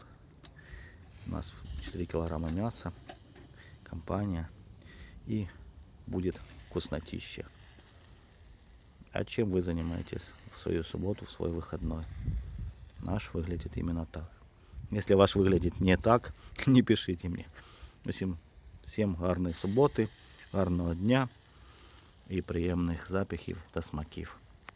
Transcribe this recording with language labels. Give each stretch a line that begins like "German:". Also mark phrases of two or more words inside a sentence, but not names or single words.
Russian: У нас 4 килограмма мяса, компания, и будет вкуснотища. А чем вы занимаетесь в свою субботу, в свой выходной? Наш выглядит именно так. Если ваш выглядит не так, не пишите мне.
Ukrainian: Всем гарної суботи, гарного дня і приємних запахів та смаків.